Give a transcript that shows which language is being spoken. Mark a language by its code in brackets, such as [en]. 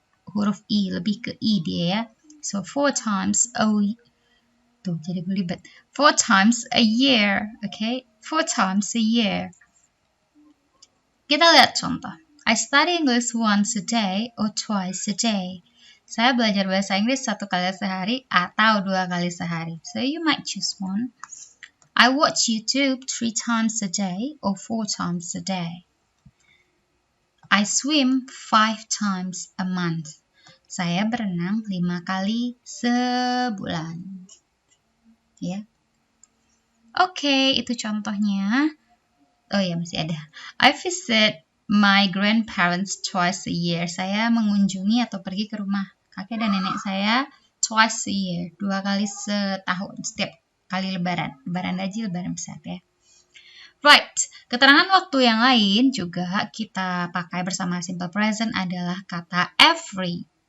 [id] Huruf I, lebih ke I dia ya. [en] So 4 times a [id] tuh jadi belibet. [en] 4 times a year. Okay? 4 times a year. [id] Kita lihat contoh. [en] I study English once a day or twice a day. [id] Saya belajar bahasa Inggris 1 kali sehari atau 2 kali sehari. [en] So you might choose one. I watch YouTube 3 times a day or 4 times a day. I swim 5 times a month. [id] Saya berenang 5 kali sebulan. Ya. Oke, itu contohnya. Oh ya, masih ada. [en] I visit my grandparents twice a year. [id] Saya mengunjungi atau pergi ke rumah kakek dan nenek saya [en] twice a year. [id] 2 kali setahun, setiap kali lebaran. Lebaran haji, lebaran besar ya. Right, keterangan waktu yang lain juga kita pakai bersama simple present adalah kata every.